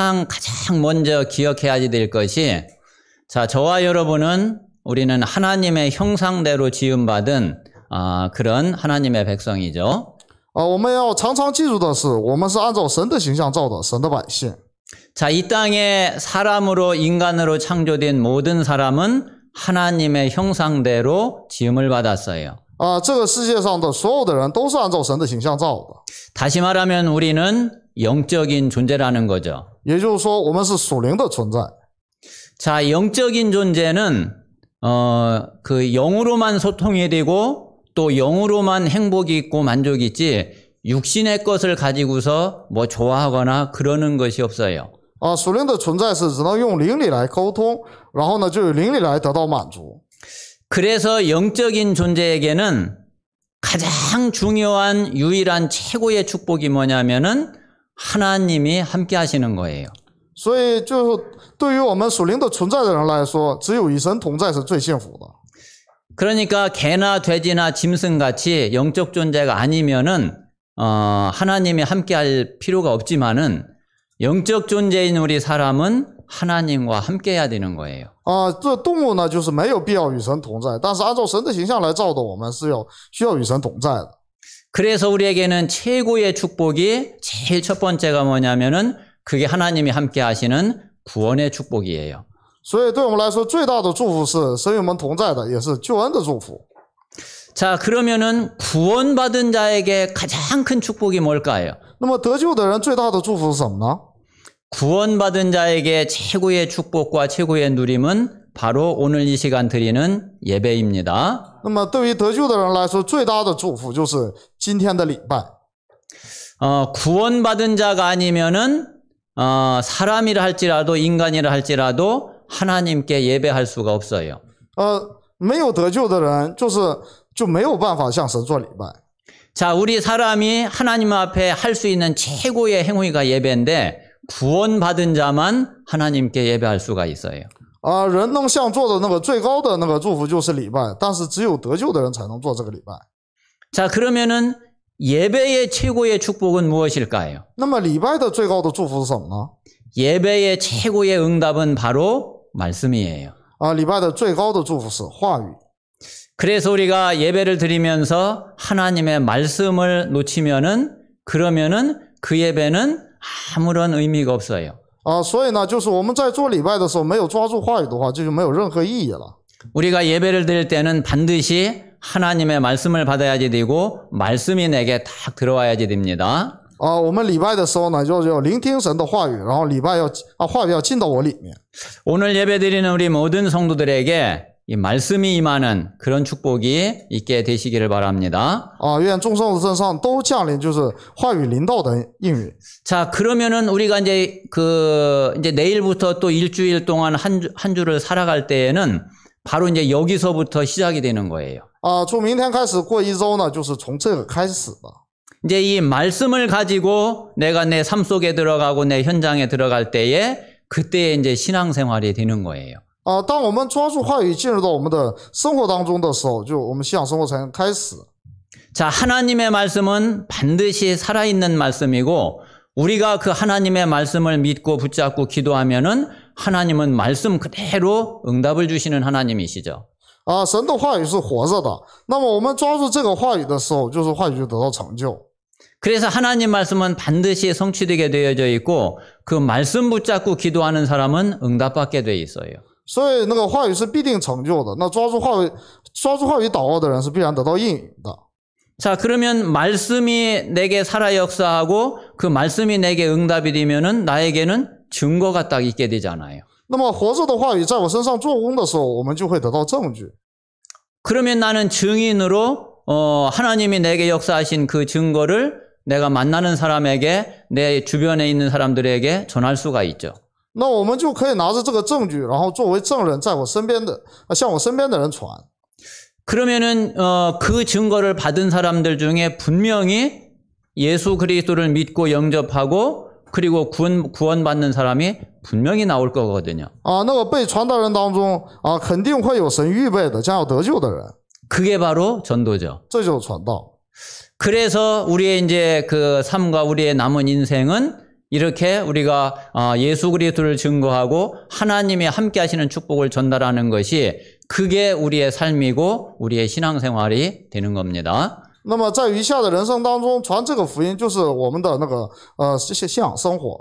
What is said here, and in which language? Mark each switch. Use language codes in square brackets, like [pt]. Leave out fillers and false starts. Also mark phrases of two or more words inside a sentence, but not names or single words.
[ko] 가장 먼저 기억해야 될 것이 자, 저와 여러분은 우리는 하나님의 형상대로 지음받은 그런 하나님의 백성이죠. [zh] 我们要常常记住的是，我们是按照神的形象造的，神的百姓。 [ko] 자, 이 땅에 사람으로 인간으로 창조된 모든 사람은 하나님의 형상대로 지음을 받았어요. [zh] 这个世界上的所有的人都是按照神的形象造的。 [ko] 다시 말하면 우리는 영적인 존재라는 거죠. [zh] 也就是说，我们是属灵的存在。 [ko] 자, 영적인 존재는 그 영으로만 소통이 되고 또 영으로만 행복이 있고 만족이 있지 육신의 것을 가지고서 뭐 좋아하거나 그러는 것이 없어요. [zh] 属灵的存在是只能用灵力来沟通，然后呢就有灵力来得到满足。 [ko] 그래서 영적인 존재에게는 가장 중요한 유일한 최고의 축복이 뭐냐면은 하나님이 함께 하시는 거예요. [zh] 所以就对于我们属灵的存在的人来说，只有与神同在是最幸福的。 [ko] 그러니까 개나 돼지나 짐승같이 영적 존재가 아니면은 하나님이 함께할 필요가 없지만은 영적 존재인 우리 사람은 하나님과 함께해야 되는 거예요. [zh] 这动物呢就是没有必要与神同在，但是按照神的形象来造的，我们是需要与神同在的。 [ko] 그래서 우리에게는 최고의 축복이 제일 첫 번째가 뭐냐면은 그게 하나님이 함께하시는 구원의 축복이에요. [zh] 所以对我们来说，最大的祝福是神与我们同在的，也是救恩的祝福。 [ko] 자, 그러면은 구원받은 자에게 가장 큰 축복이 뭘까요? [zh] 那么得救的人最大的祝福是什么呢？ [ko] 구원받은 자에게 최고의 축복과 최고의 누림은 바로 오늘 이 시간 드리는 예배입니다. [zh] 那么对于得救的人来说，最大的祝福就是今天的礼拜。 [ko] 구원받은 자가 아니면은 사람이라 할지라도 인간이라 할지라도 하나님께 예배할 수가 없어요. [zh] 没有得救的人就没有办法向神做礼拜。 [ko] 자, 우리 사람이 하나님 앞에 할 수 있는 최고의 행위가 예배인데 구원받은 자만 하나님께 예배할 수가 있어요. [zh] 人能向做的那个最高的那个祝福就是礼拜，但是只有得救的人才能做这个礼拜。 [ko] 자, 그러면은 예배의 최고의 축복은 무엇일까요? [zh] 那么礼拜的最高的祝福是什么呢？ [ko] 예배의 최고의 응답은 바로 말씀이에요. [zh] 礼拜的最高的祝福是话语。 [ko] 그래서 우리가 예배를 드리면서 하나님의 말씀을 놓치면은 그러면은 그 예배는 아무런 의미가 없어요. [zh] 所以呢，就是我们在做礼拜的时候没有抓住话语的话，这就没有任何意义了。 [ko] 우리가 예배를 드릴 때는 반드시 하나님의 말씀을 받아야지 되고 말씀이 내게 딱 들어와야지 됩니다. [zh] 我们礼拜的时候呢，就要聆听神的话语，然后话语要进到我里面。 [ko] 오늘 예배 드리는 우리 모든 성도들에게 이 말씀이 임하는 그런 축복이 있게 되시기를 바랍니다. [zh] 愿众圣徒身上都降临就是话语临到的应允。 [ko] 자, 그러면은 우리가 이제 내일부터 또 일주일 동안 한 주를 살아갈 때에는 바로 이제 여기서부터 시작이 되는 거예요. [zh] 从明天开始过一周呢，就是从这个开始的。 [ko] 이제 이 말씀을 가지고 내가 내 삶 속에 들어가고 내 현장에 들어갈 때에 그때 이제 신앙생활이 되는 거예요. [zh] 当我们抓住话语进入到我们的生活当中的时候，就我们信仰生活才能开始。 [ko] 자, 하나님의 말씀은 반드시 살아있는 말씀이고 우리가 그 하나님의 말씀을 믿고 붙잡고 기도하면은 하나님은 말씀 그대로 응답을 주시는 하나님이시죠. [zh] 神的话语是活着的，那么我们抓住这个话语的时候，就是话语就得到成就。 [ko] 그래서 하나님 말씀은 반드시 성취되게 되어져 있고 그 말씀 붙잡고 기도하는 사람은 응답받게 돼 있어요. [zh] 所以那个话语是必定成就的，那抓住话语祷告的人是必然得到应允的。 [ko] 자, 그러면 말씀이 내게 살아 역사하고 그 말씀이 내게 응답이 되면은 나에게는 증거가 딱 있게 되잖아요. [zh] 那么活着的话语在我身上做工的时候，我们就会得到证据。 [ko] 그러면 나는 증인으로 하나님이 내게 역사하신 그 증거를 내가 만나는 사람에게 내 주변에 있는 사람들에게 전할 수가 있죠. [zh] 那我们就可以拿着这个证据，然后作为证人，在我身边的向我身边的人传。 [ko] 그러면은 그 증거를 받은 사람들 중에 분명히 예수 그리스도를 믿고 영접하고 그리고 구원받는 사람이 분명히 나올 거거든요. [zh] 那个被传道人当中肯定会有神预备的将要得救的人。 [ko] 그게 바로 전도죠. [zh] 这就是传道。 [ko] 그래서 우리의 이제 그 삶과 우리의 남은 인생은 이렇게 우리가 예수 그리스도를 증거하고 하나님이 함께 하시는 축복을 전달하는 것이 그게 우리의 삶이고 우리의 신앙생활이 되는 겁니다. [zh] 那么在余下的人生当中，传这个福音就是我们的那个信仰生活。